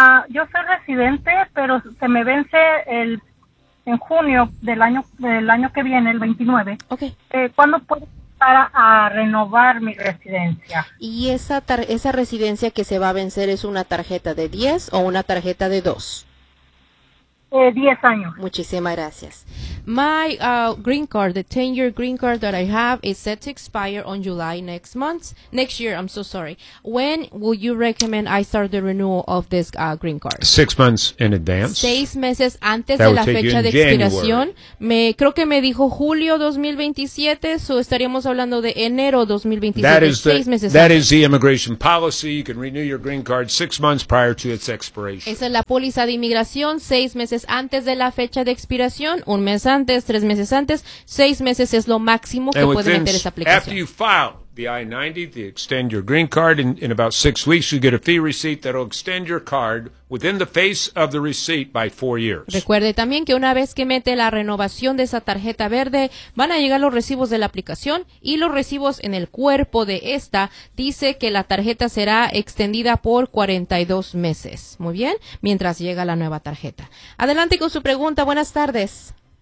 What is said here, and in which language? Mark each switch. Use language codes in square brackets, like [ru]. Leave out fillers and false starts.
[es] Yo soy residente, pero se me vence en junio del año que viene, el 29. Okay. ¿Cuándo puedo empezar a renovar mi residencia? ¿Y esa residencia que se va a vencer es una tarjeta de 10 o una tarjeta de 2? 10 años. Muchísimas gracias. [en] My green card, the 10-year green card that I have, is set to expire on July next year. I'm so sorry. When will you recommend I start the renewal of this green card? 6 months in advance. [es] 6 meses antes de la fecha de expiración. Creo que me dijo julio 2027, so estaríamos hablando de enero 2027. [en] That is the immigration policy. You can renew your green card 6 months prior to its expiration. [es] Esa es la póliza de inmigración, 6 meses antes de la fecha de expiración, 1 mes antes, 3 meses antes, 6 meses es lo máximo que puede meter esa aplicación. [en] After you file the I-90, the extend your green card, in about 6 weeks you get a fee receipt that will extend your card within the face of the receipt by 4 years. [es] Recuerde también que una vez que mete la renovación de esa tarjeta verde, van a llegar los recibos de la aplicación y los recibos en el cuerpo de esta dice que la tarjeta será extendida por 42 meses. Muy bien, mientras llega la nueva tarjeta. Adelante con su pregunta. Buenas tardes.